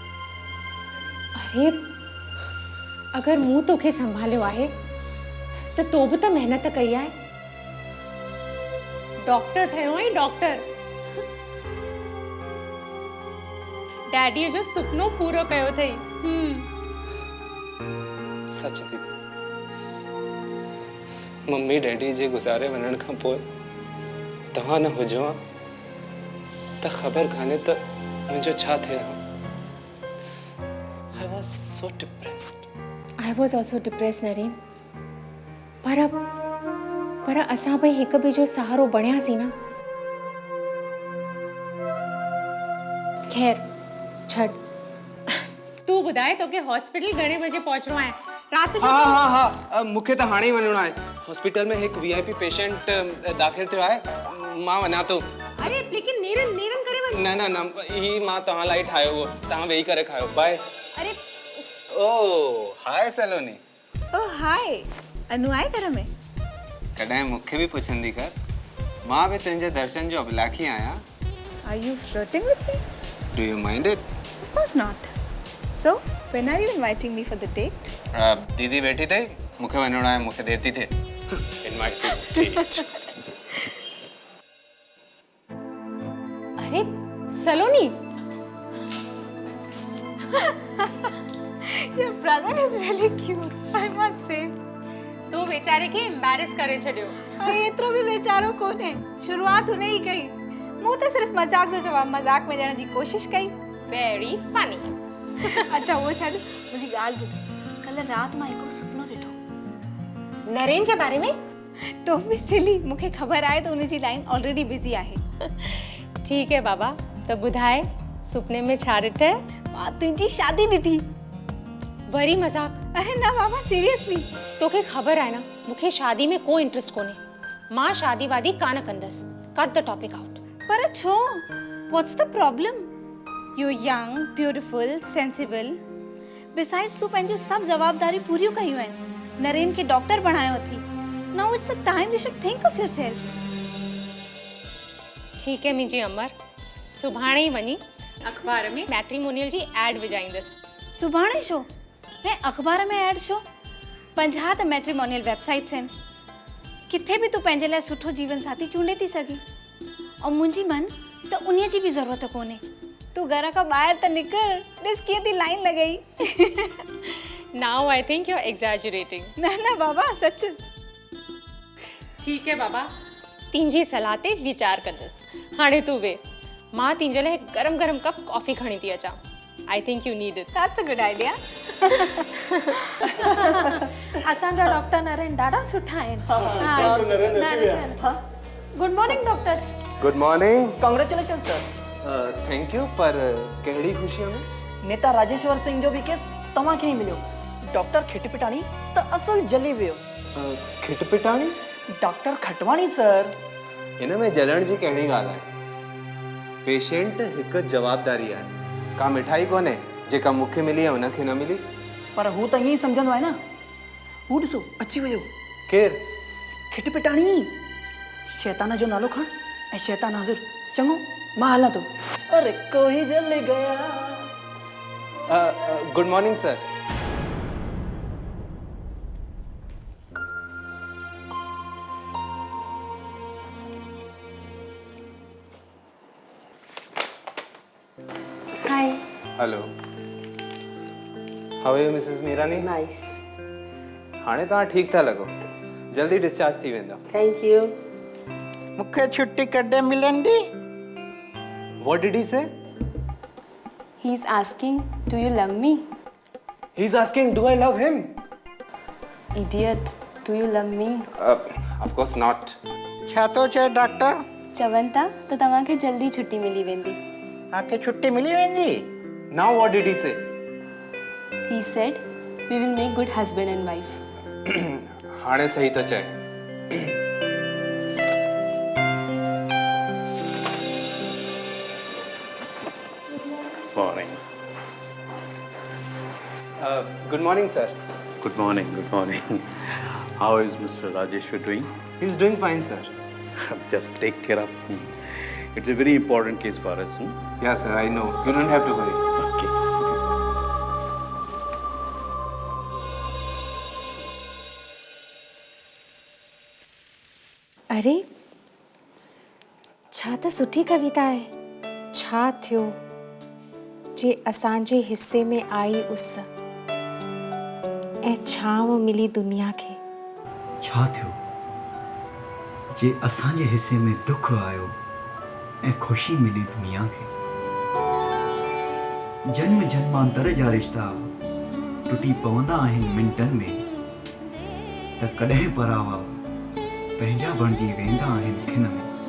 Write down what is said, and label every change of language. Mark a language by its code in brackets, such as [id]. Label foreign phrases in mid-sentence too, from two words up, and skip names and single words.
[sd] अरे अगर मूं तोखे संभालियो आहे त तो बि त मेहनत कई आहे। डॉक्टर ठहियो आई डॉक्टर। डैडीअ जो सुपनो पूरो कयो अथई। सच दीदी, मम्मी डैडी जे गुज़ारे वञण खां पोइ तव्हां न हुजो हा त ख़बर कान्हे त मुंहिंजो छा थिए हा। [en] I was so depressed. I was also depressed, नरेन। [sd] पर असां भई हिक ॿिए जो सहारो बणियासीं न। खैर छॾ। तू ॿुधाए तोखे हॉस्पिटल घणे बजे पहुचणो आहे? रात जो? हाँ, मूंखे त हाणे ई वञणो आहे। हॉस्पिटल में हिकु VIP पेशेंट दाख़िल थियो आहे। मां वञा थो। अरे लेकिन नेरन करे वञ। न ही मां तव्हां लाइ ठाहियो हो, तव्हां वेही करे खायो। बाय। अरे ओ हाय सलोनी। ओ हाय, अनु आहे घर में? कॾहिं मूंखे बि पुछंदी कर। मां बि तुंहिंजे दर्शन जो अभिलाखी आहियां। [en] Are you flirting with me? Do you mind it? Of course not. So, when are you inviting me for the date? [sd] दीदी बैठी थी, मूंखे वञणो आहे, मूंखे देर थी थिए। [en] Invite to date. [sd] अरे सलोनी, [en] Your brother is really cute, I must say. [sd] तू बेचारे के एम्बैरेस करे छड़ियो। अरे एतिरो भी बेचारो कोने। शुरुआत हुने ही कई। मूं त सिर्फ मजाक जो जवाब मजाक में ॾियण जी कोशिश कई। [en] very funny. [sd] अच्छा वो छाड़, मुझी ॻाल्हि ॿुध। कल रात मां हिकिड़ो सुपनो ॾिठो। नरेन जे बारे में? [en] don't be silly, [sd] मूंखे ख़बर आहे त उनजी [en] line already busy [sd] आहे। ठीक है बाबा, तो बुधाए सुपने में छा ॾिठे? मां तुंहिंजी शादी ॾिठी। वरी मजाक? अरे ना बाबा, सीरियसली। तोखे ख़बर आहे ना, मूंखे शादी में कोई इंटरेस्ट कोने। मां शादी वादी कान कंदस। [en] cut the topic out. [sd] पर छो? [en] What's the problem? You're young, beautiful, sensible. Besides, [sd] तू पंहिंजो सब जवाबदारी पूरियूं कयूं आहिनि। नरेन के डॉक्टर बनायो थी। [en] Now it's the time you should think of yourself. [sd] ठीक है मुंहिंजी अमर, सुभाणे ई वञी अखबार में मैट्रिमोनियल जी एड विझाईंदस। सुभाणे छो? मैं अखबार में एड छो? 50 त [en] matrimonial websites [sd] आहिनि। किथे भी तू पंहिंजे लाइ सुठो जीवन साथी चूंडे थी सघी। और मुंहिंजी मन त उन्हीअ जी भी ज़रूरत कोने। तू घर खां ॿाहिरि त निकर, ॾिस कीअं थी लाइन लॻई। [en] now I think you are exaggerating. [sd] न बाबा, सच। ठीक है बाबा, तींजी सलाह ते विचार कंदस। हाणे तू वे, मां तींजे लाइ गरम गरम कप कॉफी खणी थी अचां। [en] I think you need it. That's a good idea. [sd] असांजा डॉक्टर नरेन ॾाढा सुठा आहिनि। [en] good morning doctor. good morning. congratulation sir. thank you, [sd] पर कहिड़ी ख़ुशीअ में? नेता राजेश्वर सिंह जो भी केस तव्हांखे ई मिलियो। डॉक्टर खिटपिटाणी त असुल जली वियो। खिटपिटाणी? डॉक्टर खटवाणी सर। इन में जलण जी कहिड़ी ॻाल्हि आहे? पेशेंट हिकु जवाबदारी आहे। का मिठाई कोन्हे जेका मूंखे मिली आहे उनखे न मिली। पर हू त ईअं ई सम्झंदो आहे न। हू ॾिसो अची वियो। केरु? खिटपिटाणी। शैतान जो नालो खण ऐं शैतान हाज़ुर। चङो, मां हलां थो। अरे [hi] कोई जल गया। [en] good morning sir. हाय। Hello. How are you Mrs. Mirani? नाइस। [sd] हाणे तव्हां ठीक था लॻो। जल्दी डिस्चार्ज थी वेंदा। [en] thank you. [sd] मुखे छुट्टी कॾहिं मिलंदी? [en] What did he say? He's asking, do you love me? He's asking, do I love him? Idiot, do you love me? Of course not. [sd] छा थो चए डॉक्टर? चवनि था त तव्हांखे जल्दी छुट्टी मिली वेंदी. आके छुट्टी मिली वेंदी? [en] Now what did he say? He said, we will make good husband and wife. हाणे सही तो चए. Morning. Good morning, sir. Good morning. Good morning. How is Mr. Rajeshwar doing? He's doing fine, sir. Just take care of him. It's a very important case for us. Yeah, sir, I know. You don't have to worry. Okay. Okay, sir. [sd] अरे छा त सुठी कविता आहे. छा थियो जे असांजे हिस्से में आई उस ऐं छांव मिली दुनिया खे. छा थियो जे असांजे हिस्से में दुख आयो ऐं ख़ुशी मिली दुनिया खे. जन्म जन्मांतर जा रिश्ता टुटी पवंदा आहिनि मिंटनि में त कॾहिं परावा पंहिंजा बणिजी वेंदा आहिनि खिन में.